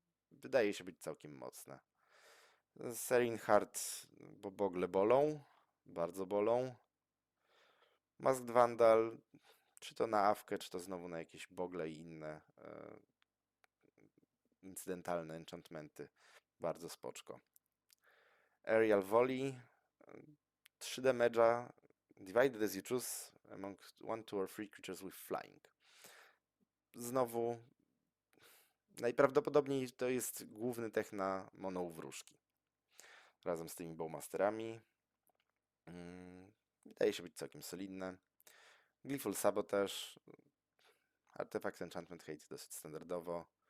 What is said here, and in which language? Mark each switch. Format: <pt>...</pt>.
<pl>Wydaje się być całkiem mocne. Serene Heart, bo bogle bolą, bardzo bolą. Masked Vandal, czy to na awkę, czy to znowu na jakieś bogle i inne incydentalne enchantmenty. Bardzo spoczko.</pl> <en>Aerial Volley, 3 damage'a, divided as you choose among 1, 2 or 3 creatures with flying.</en> <pl>Znowu, najprawdopodobniej to jest główny tech na mono wróżki. Razem z tymi Bowmasterami. Wydaje się być całkiem solidne. Gleeful Sabotage, Artefact Enchantment Hate dosyć standardowo.</pl>